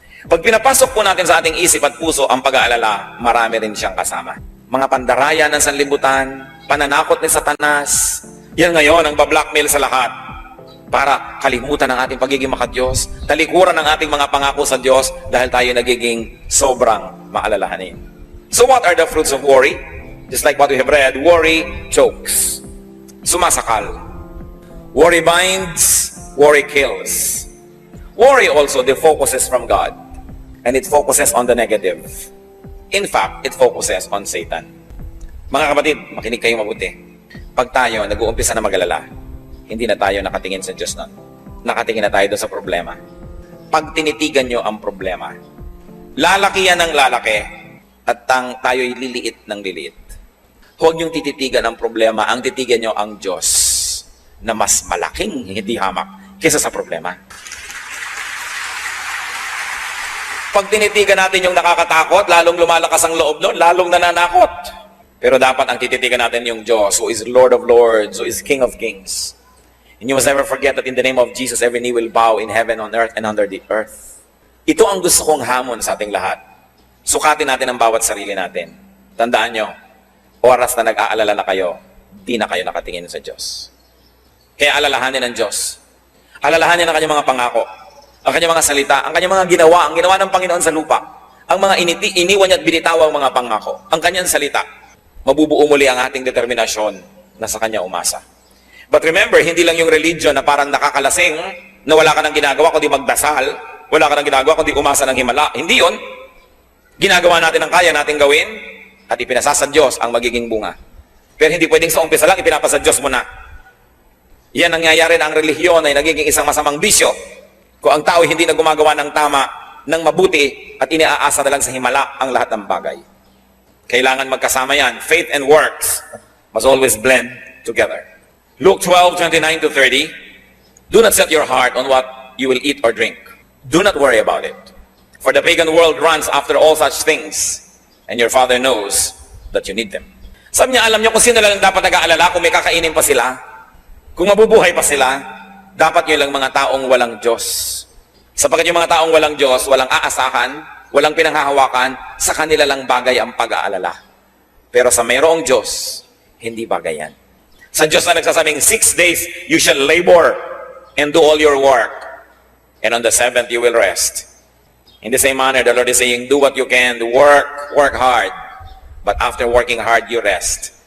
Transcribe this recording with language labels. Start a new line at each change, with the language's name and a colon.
Filipino: Pag pinapasok po natin sa ating isip at puso ang pag-aalala, marami rin siyang kasama. Mga pandaraya ng sanlibutan, pananakot ni Satanas, yan ngayon ang bablockmail sa lahat para kalimutan ang ating pagiging makadiyos, talikuran ang ating mga pangako sa Diyos dahil tayo nagiging sobrang maalalahanin.
English: So what are the fruits of worry? Just like what we have read, worry chokes.
Filipino: Sumasakal.
English: Worry binds, worry kills. Worry also defocuses from God. And it focuses on the negative. In fact, it focuses on Satan.
Filipino: Mga kapatid, makinig kayo mabuti. Pag tayo nag-uumpisa na mag-alala, hindi na tayo nakatingin sa Diyos nun. Nakatingin na tayo doon sa problema. Pag tinitigan nyo ang problema, lalaki yan ng lalaki at tayo'y liliit ng liliit. Huwag niyong tititigan ang problema, ang titigan nyo ang Diyos na mas malaking hindi hamak kaysa sa problema. Pag tinitigan natin yung nakakatakot, lalong lumalakas ang loob nun, lalong nananakot. Pero dapat ang tititigan natin yung Diyos,
English: who is Lord of Lords, who is King of Kings. And you must never forget that in the name of Jesus, every knee will bow in heaven, on earth, and under the earth.
Filipino: Ito ang gusto kong hamon sa ating lahat. Sukatin natin ang bawat sarili natin. Tandaan nyo, oras na nag-aalala na kayo, di na kayo nakatingin sa Diyos. Kaya alalahanin ng Diyos. Alalahanin ang kanyang mga pangako, ang kanyang mga salita, ang kanyang mga ginawa, ang ginawa ng Panginoon sa lupa, ang mga iniwan niya at binitaw ang mga pangako, ang kanyang salita. Mabubuo muli ang ating determinasyon na sa kanya umasa.
English: But remember,
Filipino: hindi lang yung religion na parang nakakalasing, na wala ka nang ginagawa kundi magdasal, wala ka nang ginagawa kundi umasa ng himala. Hindi yun. Ginagawa natin ang kaya nating gawin, at ipinasa sa Diyos ang magiging bunga. Pero hindi pwedeng sa umpisa lang, ipinapasa Diyos mo na. Yan nangyayari na ang relihiyon ay nagiging isang masamang bisyo. Kung ang tao hindi na gumagawa ng tama, ng mabuti, at iniaasa na lang sa himala ang lahat ng bagay. Kailangan magkasama yan.
English: Faith and works must always blend together. Luke 12:29-30, do not set your heart on what you will eat or drink. Do not worry about it. For the pagan world runs after all such things, and your Father knows that you need them.
Filipino: Sabi niya, alam niyo kung sino lang dapat nag-aalala kung may kakainin pa sila, kung mabubuhay pa sila, dapat yun lang mga taong walang Diyos. Sapagkat yung mga taong walang Diyos, walang aasahan, walang pinanghahawakan, sa kanila lang bagay ang pag-aalala. Pero sa mayroong Diyos, hindi bagay yan. Sa Diyos na nagsasabing,
English: 6 days you shall labor and do all your work, and on the 7th you will rest. In the same manner, the Lord is saying, do what you can, work hard. But after working hard, you rest.